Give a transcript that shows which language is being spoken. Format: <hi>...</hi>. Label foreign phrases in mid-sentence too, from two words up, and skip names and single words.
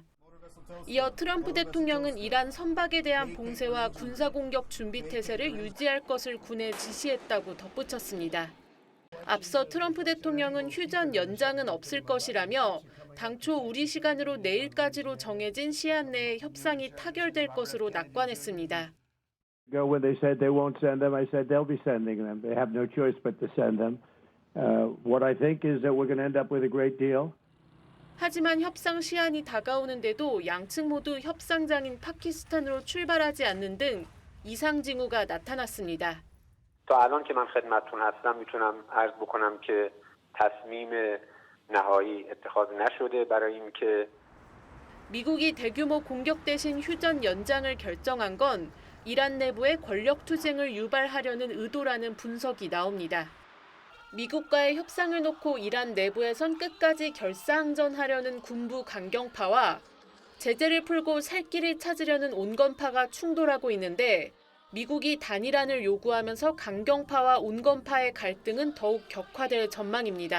<ko>이어 트럼프 대통령은 이란 선박에 대한 봉쇄와 군사공격 준비 태세를 유지할 것을 군에 지시했다고 덧붙였습니다. 앞서 트럼프 대통령은 휴전 연장은 없을 것이라며 당초 우리 시간으로 내일까지로 정해진 시한 내에 협상이 타결될 것으로 낙관했습니다.</ko> <en>When they said they won't send them, I said they'll be sending them. They have no choice but to send them. What I think is that we're going to end up with a great deal.</en> <ko>하지만 협상 시한이 다가오는데도 양측 모두 협상장인 파키스탄으로 출발하지 않는 등 이상 징후가 나타났습니다.</ko> <fa>تا الان که من خدمتتون هستم میتونم عرض بکنم که تصمیم نهایی اتخاذ نشده برای اینکه</fa> <ko>미국이 대규모 공격 대신 휴전 연장을 결정한 건 이란 내부의 권력 투쟁을 유발하려는 의도라는 분석이 나옵니다. 미국과의 협상을 놓고 이란 내부에선 끝까지 결사항전하려는 군부 강경파와 제재를 풀고 살 길을 찾으려는 온건파가 충돌하고 있는데 미국이 단일안을 요구하면서 강경파와 온건파의 갈등은 더욱 격화될 전망입니다.</ko>